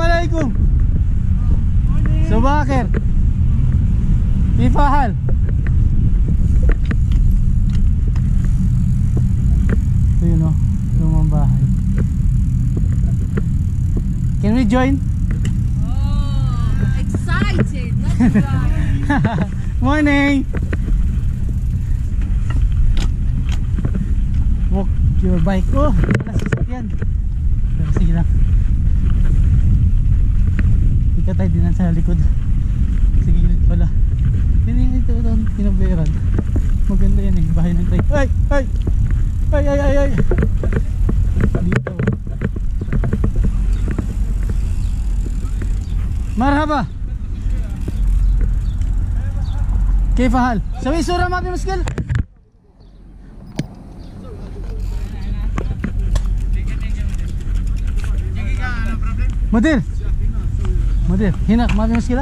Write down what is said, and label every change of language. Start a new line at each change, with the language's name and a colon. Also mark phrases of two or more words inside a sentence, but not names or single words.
Arabic: السلام عليكم. صباح الخير. كيف حال?
Filipino: Ito yun o, lumang bahay.
English: Can we join? Oh, excited. Let's ride. Morning. Walk your bike.
Filipino: Oh, wala sasakyan. Pero sige lang. Ika tayo din sa likod. Sige gilid pala. Hindi ito doon tinabayaran. Maganda yan eh, bahay ng trike. Ay! Ay! Ay! Ay! Ay! Ay! Dito.
Arabic: Marhaba. كيف حال؟ سوي صورة ما في مشكلة. مدير مدير هنا ما في مشكلة؟